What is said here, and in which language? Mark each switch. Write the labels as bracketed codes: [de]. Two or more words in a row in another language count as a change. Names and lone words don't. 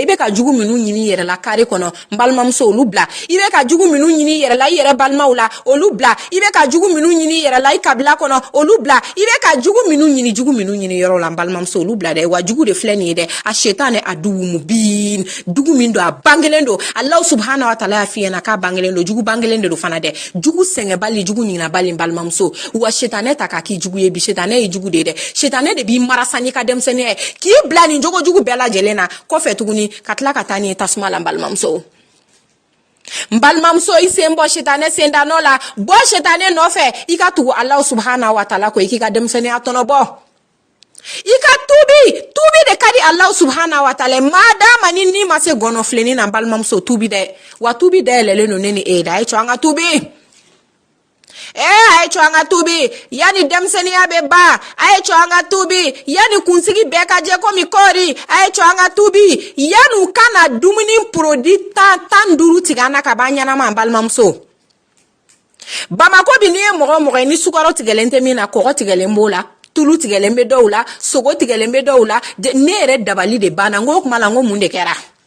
[bm] bɛ ka jugu minnu ɲini i yɛrɛ la kare kɔnɔ balimamuso olu bila i bɛ ka jugu minnu ɲini i yɛrɛ la i yɛrɛ balimaw la olu bila i bɛ ka jugu minnu ɲini i yɛrɛ la i kabila kɔnɔ olu bila i bɛ ka jugu minnu ɲini yɔrɔ la balimamuso olu bila dɛ wa jugu de filɛ nin ye dɛ a setanɛ a dugu mubin dugu min don a bangelen don Allah [ar] سبحانه وتعالى [bm] y'a f'i ɲɛna k'a bangelen don jugu bangelen de don fana dɛ jugu sɛgɛnbali jugu ɲinabali balimamuso wa setanɛ ta k'a k'i jugu ye bi setanɛ ye jugu de dɛ setanɛ de b'i marasa n'i ka denmisɛnniya ye k'i bila nin jogo jugu bɛɛ lajɛlen na kɔfɛ tuguni ka tila ka taa ni tasuma la balimamuso balimamuso i sen bɔ setanɛ sendanɔ la bɔ setanɛ nɔfɛ i ka tugu Allah [ar] سبحانه وتعالى [bm] ko i k'i ka denmisɛnniya tɔnɔbɔ i ka tubi de ka di Allah [ar] سبحانه وتعالى [bm] madama ni ma se gɔnɔfilenni na balimamuso tubi dɛ wa tubi dayɛlɛlen don ne ni e da a ye cɔ an ka tubi a ye cɔ an ka tubi yani denmisɛnniya bɛ ban a ye cɔ an ka tubi yani kunsigi bɛɛ ka jɛ komi kɔɔri a ye cɔ an ka tubi yani u kana dumuni produit 15 tigɛ an na ka ban ɲɛnama balimamuso Bamako bi n'i ye mɔgɔ ye ni sukaro tigɛlen tɛ min na kɔgɔ tigɛlen b'o la tulu tigɛlen bɛ dɔw la sogo tigɛlen bɛ dɔw la ne yɛrɛ dabali de banna n ko kuma la n ko mun de kɛra